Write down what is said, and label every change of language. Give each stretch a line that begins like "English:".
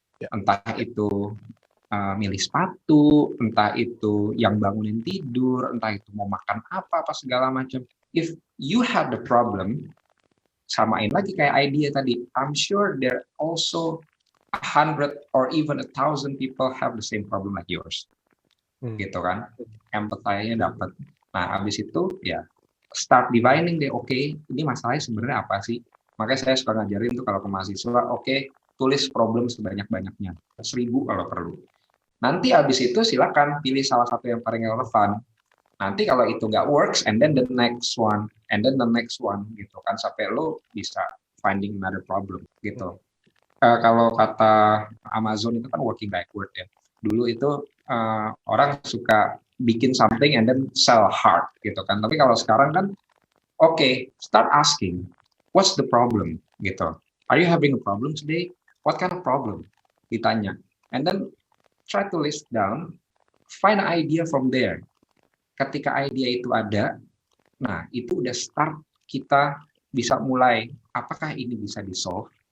Indonesian: Entah itu milih sepatu, entah itu yang bangunin tidur, entah itu mau makan apa segala macam.
English: If you have the problem,
Indonesian: samain lagi kayak idea tadi.
English: I'm sure there also 100 or even 1,000 people have the same problem like yours.
Indonesian: Gitu kan. Empathy-nya dapat. Nah, habis itu ya start divining deh. Oke, ini masalahnya sebenarnya apa sih? Makanya saya suka ngajarin tuh kalau ke mahasiswa, oke, tulis problem sebanyak-banyaknya. 1.000 kalau perlu. Nanti habis itu silakan pilih salah satu yang paling relevan. Nanti kalau itu nggak works,
English: and then the next one,
Indonesian: and then the next one, gitu kan, sampai lo bisa
English: finding another problem,
Indonesian: gitu. Kalau kata Amazon itu kan working backward ya. Dulu itu orang suka bikin something
English: and then sell hard,
Indonesian: gitu kan. Tapi kalau sekarang kan,
English: start asking, what's the problem,
Indonesian: gitu.
English: Are you having a problem today? What kind of problem? Ditanya. And then try to list down, find an idea from there.
Indonesian: Ketika idea itu ada, nah itu udah start kita bisa mulai, apakah ini bisa di-solve?